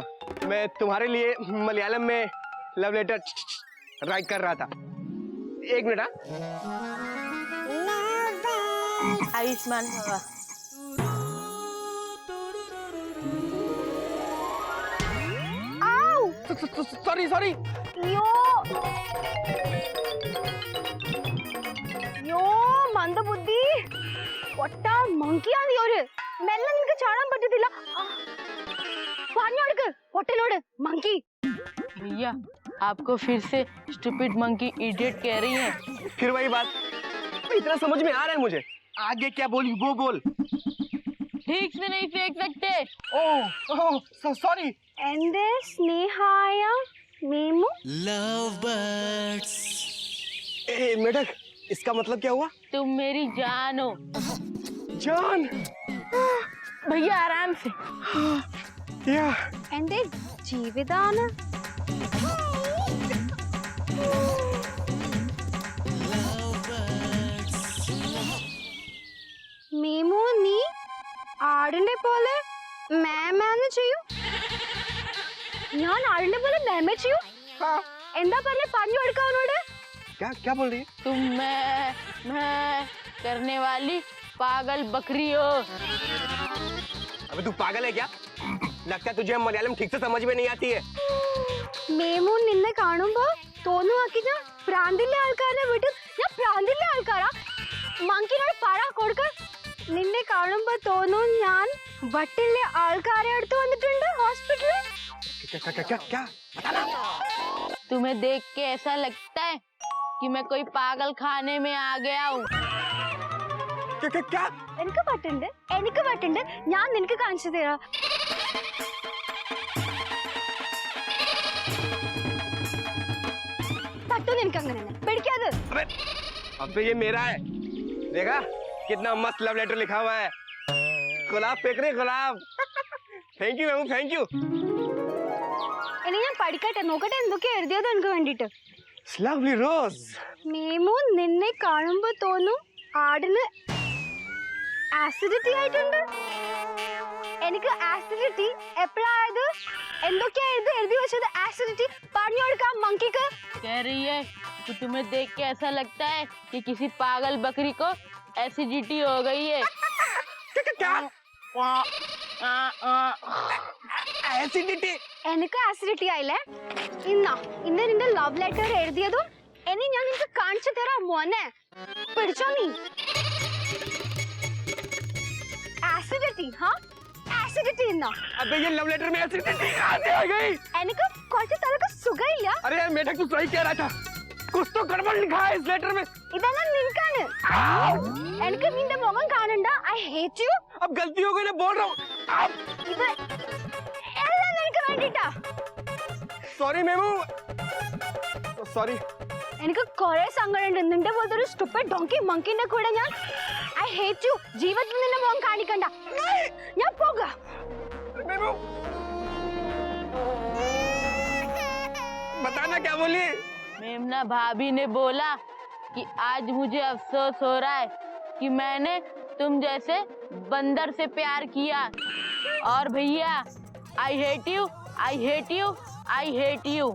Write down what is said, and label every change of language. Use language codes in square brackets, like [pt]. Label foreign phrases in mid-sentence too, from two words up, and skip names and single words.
[hi] मैं तुम्हारे लिए मलयालम में [en] love letter write [hi] कर रहा था। एक मिनट। आयुष्मान भवा। [en] sorry sorry. [ml] യോ മന്ദബുദ്ധി, പൊട്ട മങ്കിയാണ് ഒരു മെല്ലെ നിനക്ക് ചാടാൻ പറ്റത്തില്ല. പറഞ്ഞു കൊടുക്ക് പൊട്ടനോട്, [hi] मंकी। भैया आपको फिर से [en] stupid monkey idiot [hi] कह रही है। फिर वही बात, इतना समझ में आ रहा है मुझे। आगे क्या बोली वो बोल। ठीक से नहीं फेंक सकते। [en] oh sorry. [ml] എന്റെ സ്നേഹായ മീമു, [hi] मेढक, इसका मतलब क्या हुआ? तुम मेरी जान हो। जान? भैया आराम से। या [ml] എന്റെ ജീവിതാണ്. മീമു, നീ ആടിന്റെ പോലെ മേമേന്ന് ചെയ്യും. ഞാൻ ആടിന്റെ പോലെ മേമേ ചെയ്യും. എന്താ പറഞ്ഞു കൊടുക്ക അവനോട്. [hi] क्या क्या बोल रही है? तुम मैं करने वाली पागल बकरी हो। अबे तू पागल है क्या? लगता है तुझे मलयालम ठीक से समझ में नहीं आती है। [ml] മേമു നിന്നെ കാണുമ്പോ തോന്നുവാക്കി ഞാൻ പ്രാന്തിലെ ആൾക്കാരെ വിട്ട് ഞാൻ പ്രാന്തിലെ ആൾക്കാരാ. മങ്കിനോട് പറ കൊടുക്ക. നിന്നെ കാണുമ്പോ തോന്നും ഞാൻ വട്ടിലെ ആൾക്കാരെ അടുത്ത് വന്നിട്ടുണ്ട് ഹോസ്പിറ്റലിൽ. [hi] क्या क्या क्या क्या बताना। तुम्हें देख के ऐसा लगता है कि मैं कोई पागल खाने में आ गया हूँ. क्या क्या क्या? [ml] എനിക്ക് പറ്റുണ്ട്. ഞാൻ നിനക്ക് കാണിച്ചു തരാം. പറ്റും നിനക്ക് അങ്ങനെ പിടിക്കാതെ. [hi] अबे ये मेरा है। देखा कितना मस्त [en] love letter [hi] लिखा हुआ है। गुलाब फेंक रहे गुलाब। [en] thank you ma'am, thank you. [ml] ഇനി ഞാൻ പഠിക്കട്ടെ, നോക്കട്ടെ എന്തൊക്കെയാ എഴുതിയത് എനിക്ക് വേണ്ടിട്ട്. [en] lovely rose. [ml] മേമു നിന്നെ കാണുമ്പോ തോന്നും ആടിന് ആസിഡിറ്റി ആയിട്ടുണ്ട്. എനിക്ക് ആസിഡിറ്റി എപ്പോഴായത്? എന്തൊക്കെയാ എഴുതി വെച്ചത്? ആസിഡിറ്റി പറഞ്ഞു കൊടുക്കാം [hi] मंकी को. कह रही है कि तुम्हें देख के ऐसा लगता है कि किसी पागल बकरी को एसिडिटी हो गई है. क्या? एसिडिटी? [ml] എനിക്ക് ആസിഡിറ്റി ആയില്ലേ? ഇന്ന് നിന്റെ [en] love letter [ml] എഴുതിയതും ഇനി ഞാൻ നിനക്ക് കാണിച്ചു തരാം മോനെ. പിടിച്ചോ നീ. ആസിഡിറ്റി? [hi] हाँ एसिडिटी ना. अबे ये [en] love letter [hi] में एसिडिटी कहाँ से आ गई? [ml] എനിക്ക് കുറച്ച് തലക്ക് സുഖമില്ല. [hi] अरे यार मेढक, तू सही कह रहा था। कुछ तो गड़बड़ लिखा है इस लेटर में। [ml] ഇതെല്ലാം നിനക്കാണ്. എനിക്ക് നിന്റെ മുഖം കാണണ്ട. [en] I hate you. [hi] अब गलती हो गई ना, बोल रहा हूँ। [ml] ഇത് എല്ലാം നിനക്ക് വേണ്ടിട്ടാ. [hi] सॉरी मेमू, सॉरी। [ml] എനിക്ക് കുറെ സങ്കടമുണ്ട് നിന്റെ പോലത്തെ ഒരു [en] stupid donkey [ml] മങ്കിന്റെ കൂടെ ഞാൻ. [en] I hate you. [ml] ജീവിതത്തിൽ നിന്റെ മുഖം കാണിക്കണ്ട. ഞാൻ പോകാം. [hi] मेमू बताना क्या बोली? मेमना भाभी ने बोला कि आज मुझे अफसोस हो रहा है कि मैंने तुम जैसे बंदर से प्यार किया। और भैया [en] I hate you, I hate you, I hate you.